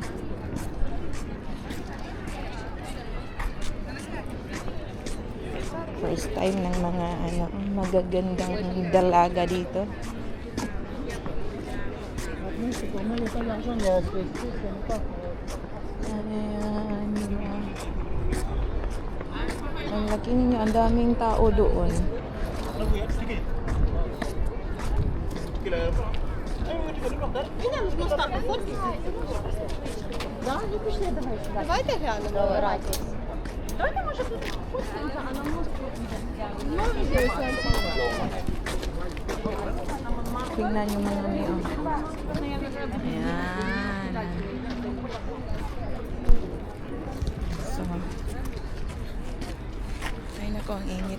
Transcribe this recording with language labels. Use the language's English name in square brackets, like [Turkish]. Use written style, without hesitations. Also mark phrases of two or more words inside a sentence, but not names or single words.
[English] First time [Filipino] ng mga magagandang dalaga dito. Ayan. Ang laki ninyo, ang daming tao doon. [Ukrainian] Давайте глянемо. Давайте, може, тут спустимося, а на мост [Filipino] Tingnan yung mga niyo. Ayan. So, ay nako, ang init.